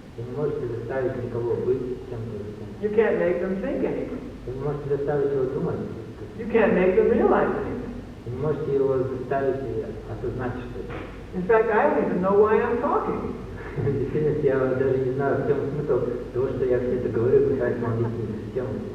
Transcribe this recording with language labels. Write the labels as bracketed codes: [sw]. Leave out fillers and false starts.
[ru] Вы не можете заставить никого быть чем-то. [en] You can't make them think anything. [ru] Вы не можете заставить его думать. [en] You can't make them realize anything. [ru] Вы не можете его заставить осознать что-то. [en] In fact, I don't even know why I'm talking. [ru] В действительности, я даже не знаю, в чем смысл того, что я все это говорю, пытаюсь вам объяснить систему.